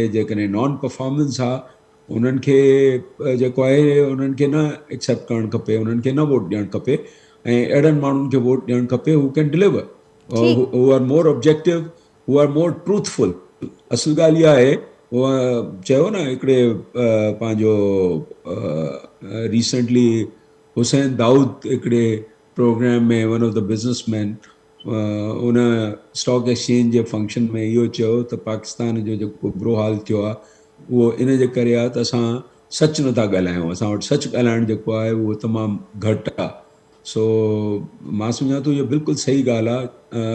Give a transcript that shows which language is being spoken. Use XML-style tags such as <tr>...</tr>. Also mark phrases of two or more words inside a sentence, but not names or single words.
<sd>जेकॾहिं</sd> <en>non performance</en> <sd>आहे, उन्हनि खे जेको आहे उन्हनि खे न एक्सेप्ट करणु खपे, उन्हनि खे न वोट ॾियणु खपे, ऐं अहिड़नि माण्हुनि खे वोट ॾियणु खपे</sd> <en>who can deliver, who are more objective, who are more truthful.</en> <sd>असल ॻाल्हि इहा आहे, उहा चयो न हिकिड़े पंहिंजो रिसेंटली हुसैन दाऊद हिकिड़े प्रोग्राम में,</sd> <en>one of the businessman,</en> <sd>उन</sd> <en>stock exchange</en> <sd>जे फंक्शन में इहो चयो त पाकिस्तान जो जेको बुरो हाल थियो आहे उहो इन जे करे आहे त असां सच नथा ॻाल्हायूं, असां वटि सच ॻाल्हाइणु जेको आहे उहो तमामु घटि आहे। सो मां सम्झां थो इहो बिल्कुलु सही ॻाल्हि आहे।</sd>